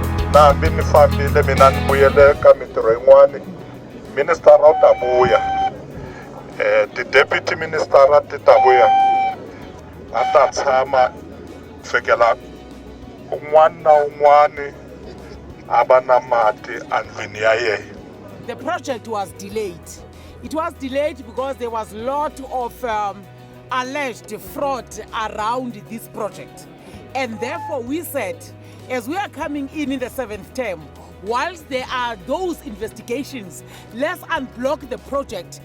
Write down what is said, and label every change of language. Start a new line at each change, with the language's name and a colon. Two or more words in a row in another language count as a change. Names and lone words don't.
Tsonga: nambi ni fambile mina ni vuyele ka mitirho yin'wani ministara u ta vuya ti-deputy ministara ti ta vuya a ta tshama fikela un'wana na un'wana a va na mati andlwini ya yena.
English: The project was delayed. It was delayed because there was a lot of alleged fraud around this project. And therefore we said, as we are coming in the 7th term, whilst there are those investigations, let's unblock the project.